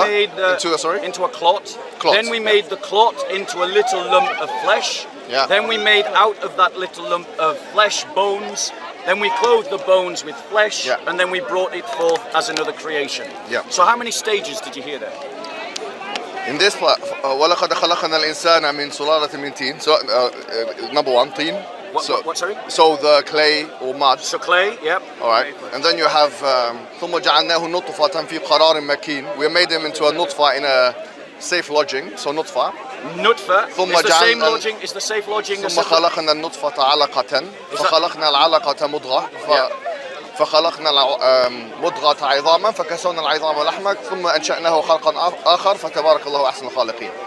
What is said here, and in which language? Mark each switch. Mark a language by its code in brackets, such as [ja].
[en] made into a clot. Clot, Then we yeah. made the clot into a little lump of flesh. Yeah. Then we made out of that little lump of flesh bones. Then we clothed the bones with flesh, Yeah. and then we brought it forth as another creation. Yeah. So how many stages did you hear there? In this part, [ar] وَلَقَدْ خَلَقْنَا الْإِنسَانَ مِنْ سُلَالَةٍ مِنْ طِينٍ. [en] So number one, tin. What, sorry? So the clay or mud. So clay, yep. All right, and then you have [ar] ثم جعلناه نطفة في قرار مكين. [en] We made him into a nutfa in a safe lodging. So nutfa. Nutfa. [ar] ثم [en] It's the same [ar] جعلنا- [en] lodging. It's the safe lodging. [ar] ثم خلقنا النطفة علقة فخلقنا العلقة مضغة فخلقنا مضغة عظاما فكسونا العظام لحما ثم أنشأناه خلقا آخر فتبارك الله أحسن الخالقين.